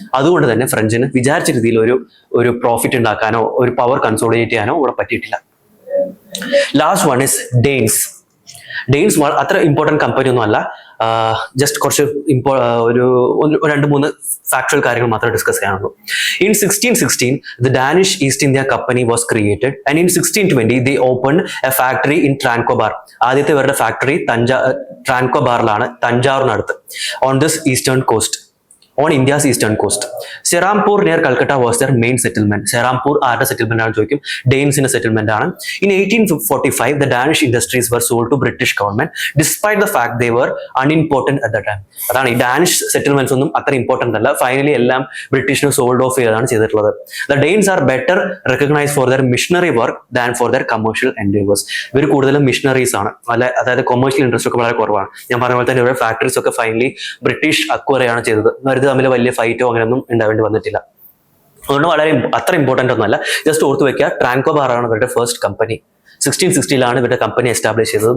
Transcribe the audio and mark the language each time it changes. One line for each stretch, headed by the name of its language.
Malayalam: അതുകൊണ്ട് തന്നെ ഫ്രഞ്ചിന് വിചാരിച്ച രീതിയിൽ ഒരു പ്രോഫിറ്റ് ഉണ്ടാക്കാനോ ഒരു പവർ കൺസോളിഡേറ്റ് ചെയ്യാനോ ഇവിടെ പറ്റിയിട്ടില്ല.
English: Last one is Danes.
Malayalam: Danes അത്ര ഇമ്പോർട്ടന്റ് കമ്പനി ഒന്നും അല്ല. ജസ്റ്റ് കുറച്ച് ഒരു 2-3 ഫാക്ച്വൽ കാര്യങ്ങൾ മാത്രമേ discuss ചെയ്യാനുള്ളൂ.
English: In 1616, the Danish East India Company was created, and in 1620 they opened a factory in Tranquebar.
Malayalam: ആദ്യത്തെ ഇവരുടെ factory ട്രാൻകോബാറിലാണ്, തഞ്ചാവൂരിനടുത്ത്,
English: on this eastern coast. On India's eastern coast. Serampore near Calcutta was their main settlement.
Malayalam: Serampore ആരുടെ settlement ആണ് ചോദിക്കും? ഡെയിൻസിന്റെ settlement ആണ്.
English: In 1845, the Danish industries were sold to British government despite the fact they were unimportant at the time.
Malayalam: അതാണ് ഈ Danish settlements ഒന്നും അത്ര important അല്ല. Finally എല്ലാം ബ്രിട്ടീഷിന് സോൾഡ് ഓഫ് ചെയ്താണ് ചെയ്തിട്ടുള്ളത്.
English: The Danes are better recognized for their missionary work than for their commercial endeavors.
Malayalam: ഇവർ കൂടുതലും മിഷണറീസ് ആണ്, അതായത് കൊമേഴ്ഷ്യൽ ഇൻട്രസ്റ്റ് ഒക്കെ വളരെ കുറവാണ്. ഞാൻ പറഞ്ഞ പോലെ തന്നെ ഇവരുടെ ഫാക്ടറീസ് ഒക്കെ ഫൈനലി ബ്രിട്ടീഷ് അക്വയർ ആണ് ചെയ്തത്. തമ്മിൽ വലിയ ഫൈറ്റോ അങ്ങനെയൊന്നും ഉണ്ടാവേണ്ടി വന്നിട്ടില്ല. അതുകൊണ്ട് അത്ര ഇമ്പോർട്ടന്റ് ഒന്നുമല്ല. ജസ്റ്റ് ഓർത്ത് വെക്കുക, ട്രാൻകോബാർ ആണ് ഇവരുടെ ഫസ്റ്റ് കമ്പനി. 1660 ഇവരുടെ കമ്പനി എസ്റ്റാബ്ലിഷ് ചെയ്തത്.